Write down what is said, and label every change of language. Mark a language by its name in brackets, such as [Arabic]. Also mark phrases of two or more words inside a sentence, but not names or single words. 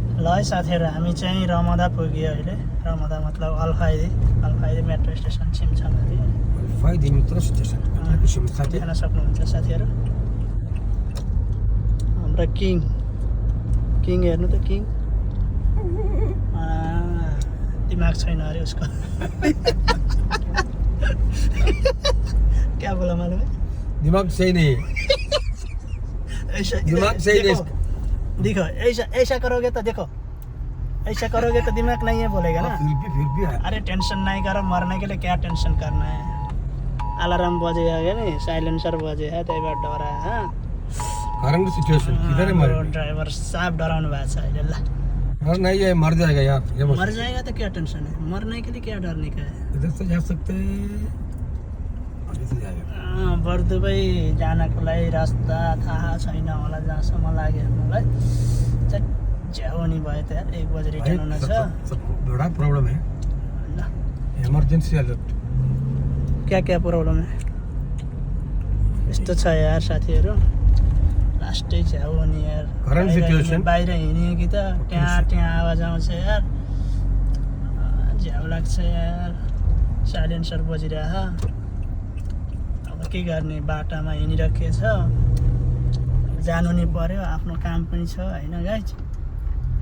[Nepali] ल है साथीहरू हामी चाहिँ रमदा पुग्यो अहिले रमदा मतलब अल्फाइदी मेट्रो स्टेसन छिमछामाथि फाइदे मित्र स्टेसन हेर्न सक्नुहुन्छ साथीहरू हाम्रो किङ हेर्नु त किङ दिमाग छैन [Hindi] अरे उसको क्या बोला मालूम है दिमाग सही नहीं ऐसा दिमाग सही नहीं देखो ऐसा करोगे तो देखो ऐसा करोगे तो दिमाग नहीं है बोलेगा ना फिर भी अरे टेंशन नहीं करो मरने के लिए क्या टेंशन करना है अलार्म बजेगा क्या नहीं साइलेंसर बजे है [Nepali] त्यही भएर डरायो हाँ [English] current situation [Hindi] किधर है मर [Nepali] ड्राइभर साफ डराउनु भएको छ अहिले ल [Hindi] और नहीं ये मर जाएगा यार ये मर जाएगा तो क्या टेंशन है मरने के लिए क्या डरने का है इधर से जा सकते हैं इधर से जाएगा [Nepali] बर्दुबई जानको लागि रास्ता थाहा छैन होला जहाँसम्म लाग्यो मलाई झ्याउनी भयो त यार 1 बजे रिटर्न हुन छ [Hindi] सबको बड़ा प्रॉब्लम है [Nepali] ल [English] emergency alert [Hindi] क्या प्रब्लम है [Nepali] यस्तो छ यार साथीहरू लास्टै झ्याउ हो नि यार [English] Current situation? [Nepali] बाहिर हिँड्यो कि त त्यहाँ आवाज आउँछ यार झ्याउ लाग्छ यार साइलेन्सर बजिरह अब के गर्ने बाटामा हिँडिरहेको छ जानु नि पर्यो आफ्नो काम पनि छ होइन गाइज ल